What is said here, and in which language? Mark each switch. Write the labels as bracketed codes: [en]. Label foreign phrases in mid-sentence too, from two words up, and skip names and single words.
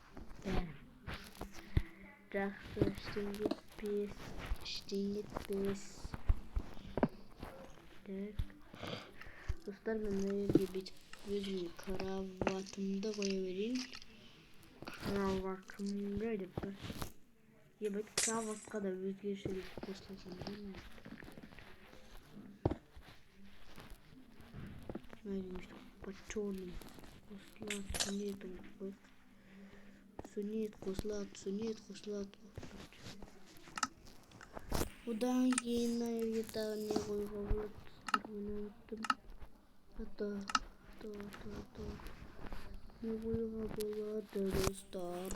[kk] Жақсы, іштен кетпес. Так. Достар, мен мына жерге бүйтіп өзімнің кроватымды қоя берейін. Кроватымды деп бар. Ебать, кроватқа да өзгешелік қосылған деймін. [ru] Смотрим, что по черным. [kk] Сунет қосылады. Одан кейін мына жерге тағы не қоюға болады? Ұмыттым. Не қоюға болады, достар?